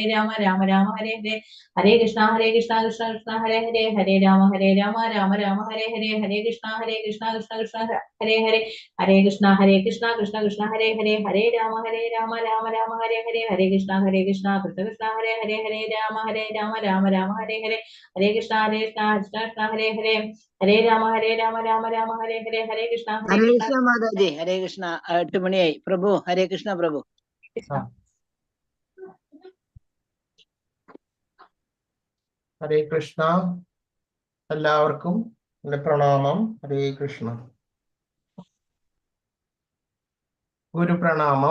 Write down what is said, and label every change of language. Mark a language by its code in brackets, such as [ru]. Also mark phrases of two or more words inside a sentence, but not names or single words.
[sa] രാമ ഹരേ ഹരേ ഹരേ കൃഷ്ണ കൃഷ്ണ കൃഷ്ണ ഹരേ ഹരേ ഹരേ രാമ രാമ ഹരേ ഹരേ ഹരേ കൃഷ്ണ കൃഷ്ണ കൃഷ്ണ ഹരേ ഹരേ ഹരേ കൃഷ്ണ കൃഷ്ണ കൃഷ്ണ ഹരേ ഹരേ ഹരേ രാമ രാമ ഹരേ ഹരേ ഹരേ കൃഷ്ണ കൃഷ്ണ കൃഷ്ണ ഹരേ ഹരേ ഹരേ രാമ രാമ ഹരേ ഹരേ ഹരേ കൃഷ്ണ കൃഷ്ണ ഹരേ ഹരേ ഹരേ രാമ രാമ ഹരേ ഹരേ ഹരേ കൃഷ്ണ ഹരേ കൃഷ്ണ [ml] മാതാജി. [sa] ഹരേ കൃഷ്ണ. [ml] 8 മണിയായി. പ്രഭു, [sa] ഹരേ കൃഷ്ണ [ml] പ്രഭു. [sa] ഹരേ കൃഷ്ണ. [ml] എല്ലാവർക്കും എൻ്റെ പ്രണാമം. [sa] ഹരേ കൃഷ്ണ. [ml] ഗുരുപ്രണാമം.